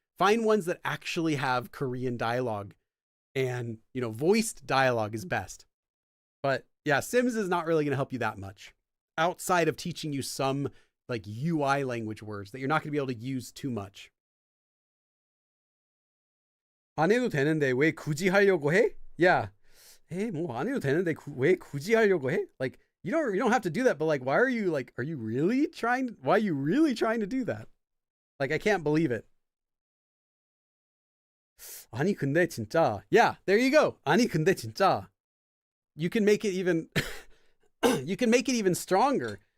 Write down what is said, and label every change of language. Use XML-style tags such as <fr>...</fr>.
<en>Find ones that actually have Korean dialogue, and, voiced dialogue is best. But yeah, Sims is not really going to help you that much outside of teaching you some like UI language words that you're not going to be able to use too much.</en> <ko>안 해도 되는데 왜 굳이 하려고 해?</ko> <en>Yeah.</en> <ko>Hey, 뭐 안 해도 되는데 왜 굳이 하려고 해?</ko> <en>Like, you don't have to do that, but like, are you really trying to do that? Like, I can't believe it.</en> <ko>아니 근데 진짜.</ko> <en>Yeah, there you go.</en> <ko>아니 근데 진짜.</ko> <en>You can make it even stronger.</en>